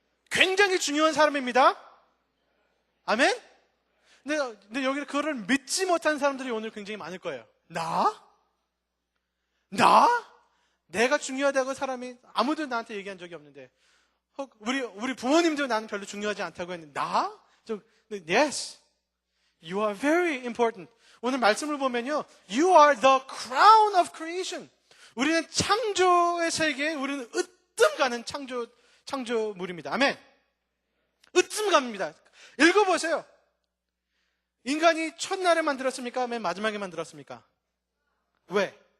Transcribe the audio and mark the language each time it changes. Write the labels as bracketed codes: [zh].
[ko] 굉장히 중요한 사람입니다. 아멘? 근데 여기 그거를 믿지 못하는 사람들이 오늘 굉장히 많을 거예요. 나? 내가 중요하다고 사람이 아무도 나한테 얘기한 적이 없는데, 우리 부모님도 나는 별로 중요하지 않다고 했는데, 나? [en] Yes, you are very important. [ko] 오늘 말씀을 보면요, [en] you are the crown of creation. [ko] 우리는 창조의 세계에 우리는 으뜸 가는 창조물입니다. 아멘. 으뜸 갑니다. 읽어보세요. 인간이 첫날에 만들었습니까? 맨 마지막에 만들었습니까? 왜?